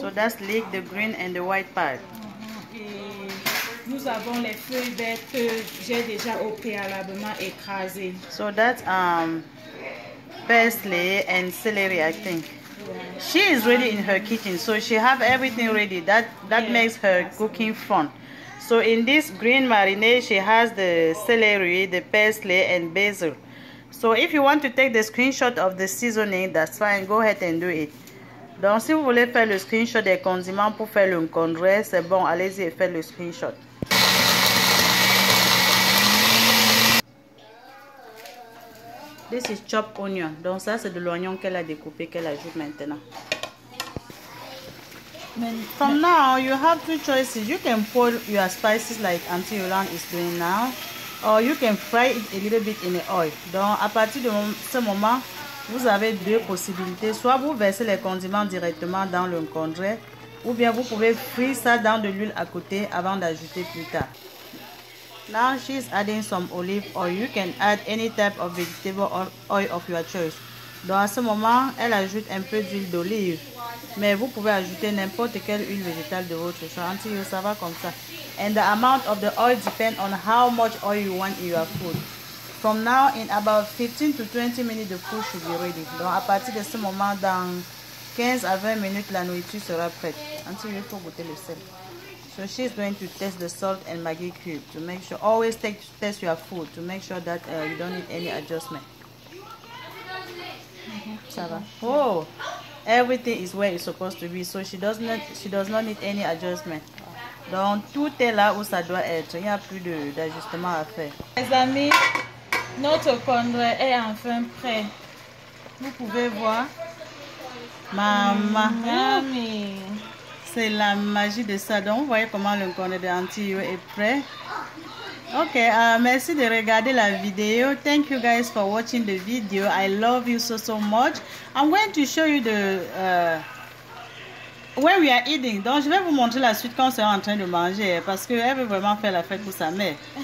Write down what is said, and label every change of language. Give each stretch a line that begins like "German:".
English: So that's leek, the green and the white part.
French: Et nous avons les feuilles vertes que j'ai déjà au préalablement écrasées.
English: So that's parsley and celery, I think. Yeah. She is ready in her kitchen, so she have everything ready. That makes her cooking fun. So in this green marinade, she has the celery, the parsley and basil. So if you want to take the screenshot of the seasoning, that's fine, go ahead and do it.
French: Donc si vous voulez faire le screenshot des condiments pour faire le concombre, c'est bon, allez-y et faites le screenshot.
English: This is chopped onion.
French: Donc ça c'est de l'oignon qu'elle a découpé, qu'elle ajoute maintenant.
English: From now, you have two choices. You can pour your spices like Auntie Yolande is doing now, or you can fry it a little bit in the oil.
French: Donc à partir de ce moment, vous avez deux possibilités. Soit vous versez les condiments directement dans le concombre, ou bien vous pouvez frire ça dans de l'huile à côté avant d'ajouter plus tard.
English: Now she's adding some olive oil. You can add any type of vegetable oil of your choice.
French: Donc à ce moment, elle ajoute un peu d'huile d'olive. Mais vous pouvez ajouter n'importe quelle huile végétale de votre choix. Until ça va comme ça.
English: And the amount of the oil depends on how much oil you want in your food. From now, in about 15 to 20 minutes, the food should be ready.
French: Donc à partir de ce moment, dans 15 à 20 minutes, la nourriture sera prête. Until il faut goûter le sel.
English: So she's going to test the salt and Maggi cube to make sure. Always test your food to make sure that you don't need any adjustment.
French: Ça va.
English: Oh, everything is where it's supposed to be. So she does not need any adjustment.
French: Donc tout est là où ça doit être. Il n'y a plus d'ajustement à faire. Les amis, notre concombre est enfin prêt. Vous pouvez voir. Maman.
English: Yummy.
French: C'est la magie de ça. Donc, vous voyez comment le concombre de Auntie Yo est prêt. Ok, merci de regarder la vidéo.
English: Thank you guys for watching the video. I love you so much. I'm going to show you the when we are eating.
French: Donc, je vais vous montrer la suite quand on sera en train de manger parce qu'elle veut vraiment faire la fête pour sa mère.